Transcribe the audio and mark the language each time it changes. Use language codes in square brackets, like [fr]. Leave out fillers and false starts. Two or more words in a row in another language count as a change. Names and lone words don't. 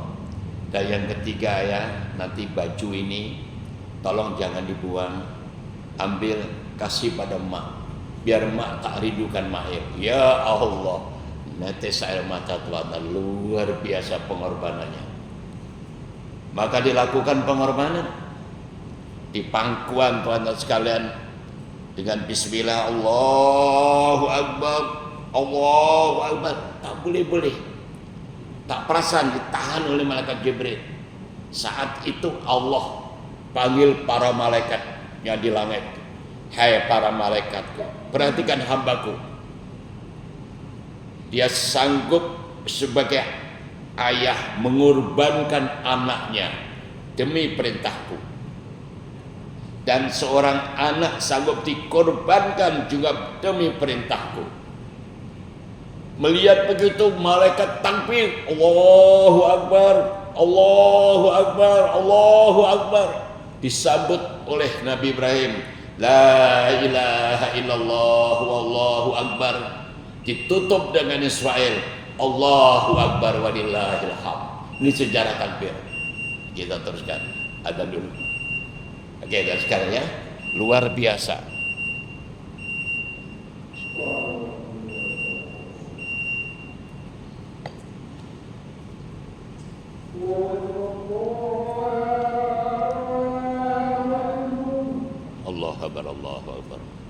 [ms] Dan yang ketiga ya, nanti baju ini tolong jangan dibuang, ambil kasih pada mak, biar mak tak rindukan Mail. [ar] Ya Allah, [ms] netes air mata Tuhan, luar biasa pengorbanannya. Maka dilakukan pengorbanan di pangkuan Tuhan dan sekalian dengan Bismillah, [ar] Allahu Akbar, Allahu Akbar. [ms] Tak boleh. Tak perasan ditahan oleh malaikat Jibril. Saat itu Allah panggil para malaikatnya di langit. Hai para malaikatku, perhatikan hambaku. Dia sanggup sebagai ayah mengorbankan anaknya demi perintahku. Dan seorang anak sanggup dikorbankan juga demi perintahku. Melihat begitu malaikat takbir, [ar] Allahu Akbar, Allahu Akbar, Allahu Akbar. [ms] Disambut oleh Nabi Ibrahim, [ar] La ilaha illallah wallahu akbar. [ms] Ditutup dengan Israel, [ar] Allahu Akbar walillahil hamd. [ms] Ini sejarah takbir. Kita teruskan, ada dulu. Oke, dan sekarang ya, luar biasa. [ar] Allahu Akbar, Allahu Akbar.